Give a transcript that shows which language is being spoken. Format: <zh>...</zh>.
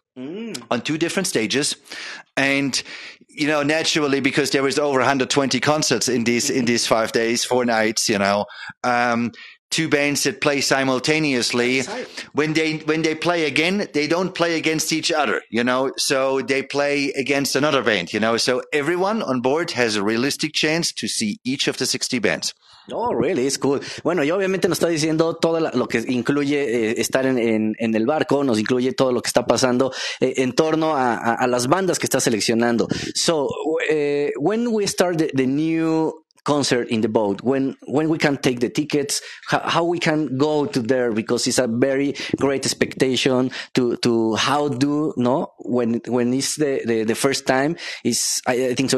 <en>On 2 different stages. And, naturally, because there was over 120 concerts in these 5 days, 4 nights, 2 bands that play simultaneously. When they play again, they don't play against each other, so they play against another band, so everyone on board has a realistic chance to see each of the 60 bands. Oh, really? It's cool.</en> <es>Bueno, y obviamente nos está diciendo todo lo que incluye estar en el barco, nos incluye todo lo que está pasando en torno a las bandas que está seleccionando.</es> <en>So, when we start the new concert in the boat, when we can take the tickets, how we can go to there, because it's a very great expectation to how do when it's the first time. I think so.</en>